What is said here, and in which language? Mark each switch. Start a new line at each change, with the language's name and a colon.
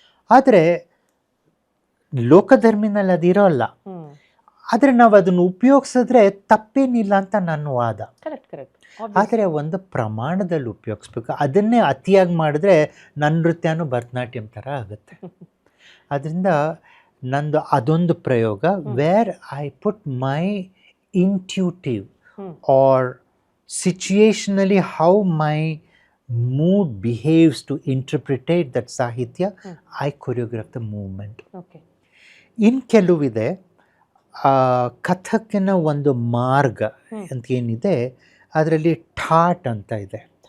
Kannada: ಆದರೆ ಲೋಕಧರ್ಮಿನಲ್ಲಿ ಅದಿರೋಲ್ಲ. ಆದರೆ ನಾವು ಅದನ್ನು ಉಪಯೋಗಿಸಿದ್ರೆ ತಪ್ಪೇನಿಲ್ಲ ಅಂತ ನನ್ನ ವಾದ. ಆದರೆ ಒಂದು ಪ್ರಮಾಣದಲ್ಲಿ ಉಪಯೋಗಿಸ್ಬೇಕು. ಅದನ್ನೇ ಅತಿಯಾಗಿ ಮಾಡಿದ್ರೆ ನನ್ನ ನೃತ್ಯನೂ ಭರತನಾಟ್ಯಂ ಥರ ಆಗುತ್ತೆ. ಅದರಿಂದ ನಂದು ಅದೊಂದು ಪ್ರಯೋಗ,
English: Where I put my intuitive or situationally how my mood behaves to interpret that sahitya, I choreograph the movement.
Kannada: ಇನ್ ಕೆಲವಿದೆ ಕಥಕ್ಕಿನ ಒಂದು ಮಾರ್ಗ ಅಂತ ಏನಿದೆ, ಅದರಲ್ಲಿ ಠಾಟ್ ಅಂತ ಇದೆ.